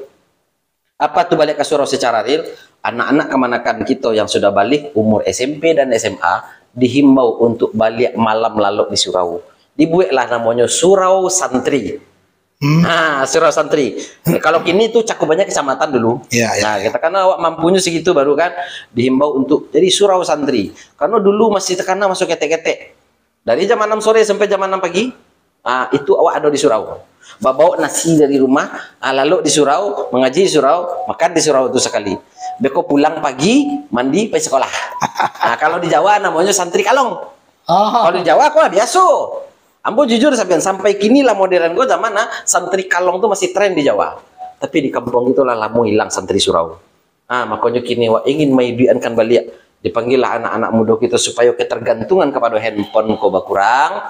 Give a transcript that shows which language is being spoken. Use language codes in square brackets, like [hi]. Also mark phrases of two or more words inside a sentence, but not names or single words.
[id] Apa tuh balik ke surau secara real? Anak-anak kemanakan kita yang sudah balik umur SMP dan SMA dihimbau untuk balik malam lalu di surau. Dibuatlah namanya surau santri. Surau santri. Kalau kini tuh cakupannya kecamatan dulu. Nah, kita karena awak mampunya segitu baru kan dihimbau untuk jadi surau santri. Karena dulu masih terkena masuk ketek-ketek. Dari jam 6 sore sampai jam 6 pagi, itu awak ada di surau. Bawa nasi dari rumah, lalu di surau, mengaji di surau, makan di surau itu sekali. Beko pulang pagi, mandi, pergi sekolah. Kalau di Jawa namanya santri kalong. Kalau di Jawa aku biasa. [min] Ambo jujur sampai kini lah modern gue zaman santri kalong tuh masih tren di Jawa. Tapi di kampung itu lah lama hilang santri surau. [id] Makanya kini ingin maiduankan balik dipanggillah anak-anak muda kita supaya ketergantungan kepada handphone ko berkurang.